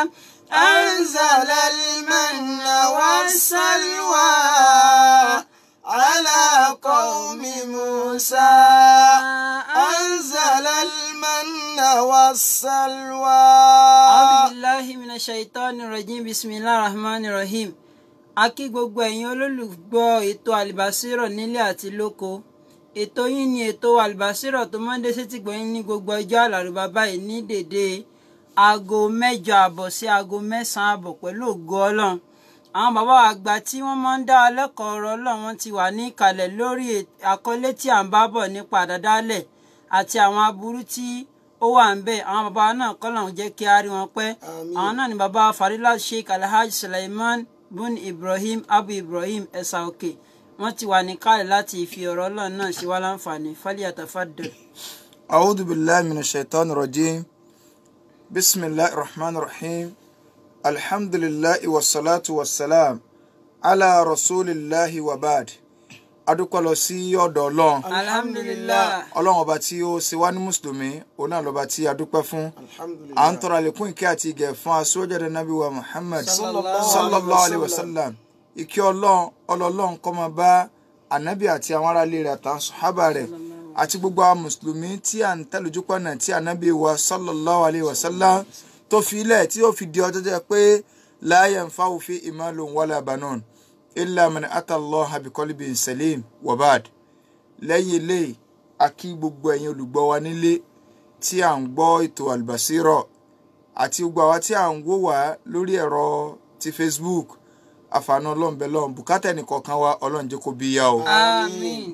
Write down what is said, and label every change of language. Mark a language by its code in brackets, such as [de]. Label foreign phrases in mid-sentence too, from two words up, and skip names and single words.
[ar] أنزل المن والسلوى على قوم موسى أنزل المن والسلوى. أعوذ بالله من الشيطان الرجيم بسم الله الرحمن الرحيم. [yo] A kí gbogbo ẹ̀yin olólùgbọ́ ètò Al-Basira nílé àti lóko. Ètò yín ni ètò Al-Basira tó máa ń dé sétí gbọ̀nyìn ní gbogbo ọjọ́ Àlárúbá báyìí ní dédé aago 8:00 sí aago 9:00 pẹ̀lú ògo Ọlọ́run. Àwọn bàbá àgbà tí wọ́n máa ń dá wa lẹ́kọ̀ọ́ ọ̀rọ̀ Ọlọ́run wọ́n ti wà ní ìkàlẹ̀ lórí àkọlé tí à ń bá bọ̀ nípa àdádálẹ̀ àti àwọn aburú tí ó wà ń bẹ̀. Àwọn bàbá náà k'Ọlọ́run jẹ́ kí a rí wọn pẹ́. Àwọn náà ni bàbá Fadilat Sheikh Alhaji Sulaiman bun Ibrahim Abu Ibrahim Ẹ̀sà Òkè. Wọ́n ti wà ní ìkàlẹ̀ láti fi ọ̀rọ̀ Ọlọ́run náà ṣe wá láǹfààní. Falyatafaddal. [ar] أعوذ بالله من الشيطان الرجيم بسم الله الرحمن الرحيم الحمد لله والصلاة والسلام على رسول الله وبعد. [yo] adúpẹ́ lọ sí ọ̀dọ̀ Ọlọ́run. Alhamdulillah. Ọlọ́run ọba tí ó ṣe wá ní mùsùlùmí òun náà lọ́ba tí a dúpẹ́ fún. À ń tọrọ àlékún ìkẹ́ àti ìgẹ̀ fún aṣọ́jáde Nábì wa Muhammad [ar] صلى الله عليه وسلم. [yo] Ìkẹ́ Ọlọ́run kó máa bá ànábì àti àwọn aráalé rẹ̀ àtàwọn sàhábà rẹ̀ àti gbogbo àwọn mùsùlùmí tí à ń tẹ̀lójúpọ̀ náà tí ànábì wa [ar] صلى الله عليه وسلم [yo] tó fi ilẹ̀ tí ó fi di ọjọ́ jẹ́ pé [ar] لا ينفع فيه مال ولا بنون إلا من أتى الله بقلب سليم وبعد. [yo] Lẹ́yìn eléyìí a kí gbogbo ẹ̀yin olùgbọ́ wa nílé tí à ń gbọ́ ètò Al-Basira àti gbogbo àwa tí à ń wò wá lórí ẹ̀rọ ti Facebook. Àfààní Ọlọ́run bẹ lọ́run bùkátà ẹnìkọ̀ọ̀kan wa Ọlọ́run jẹ́ kó bí yá o. Àmín.